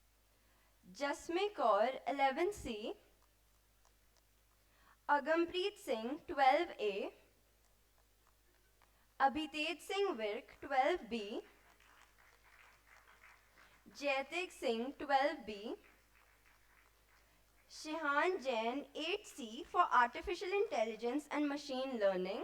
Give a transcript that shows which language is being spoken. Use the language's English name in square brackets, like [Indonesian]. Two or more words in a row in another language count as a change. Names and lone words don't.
[English] Jasme Kaur, 11C. Agampreet Singh, 12A. Abhitej Singh Virk, 12B. Jaitik Singh, 12B. Shihan Jain, 8C for Artificial Intelligence and Machine Learning.